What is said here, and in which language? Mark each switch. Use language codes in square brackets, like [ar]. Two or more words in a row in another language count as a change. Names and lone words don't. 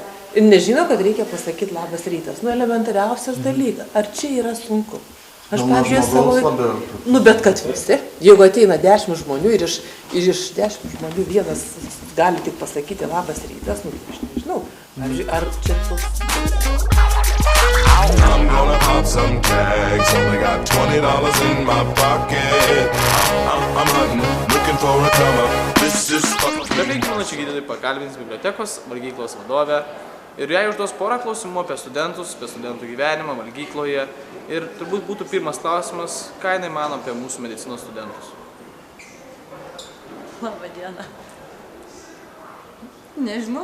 [lt] Ir nežino, kad reikia pasakyti labas rytas. Elementariausias dalykas. Ar čia yra sunku? Aš, pavyzdžiui, savo... bet kad visi. Jeigu ateina 10 žmonių ir iš 10 žmonių vienas gali tik pasakyti labas rytas, aš nežinau. Pavyzdžiui, ar čia toks... [en] I'm gonna pop some tags, only got $20 in my pocket. I'm hunting, looking for a come up. This is fucking... [lt] Be 5 minučių gydytojai pakalbins bibliotekos valgyklos vadovę ir jai užduos porą klausimų apie studentus, apie studentų gyvenimą valgykloje ir turbūt būtų pirmas klausimas, ką jinai mano apie mūsų medicinos studentus. Labą dieną. Nežinau.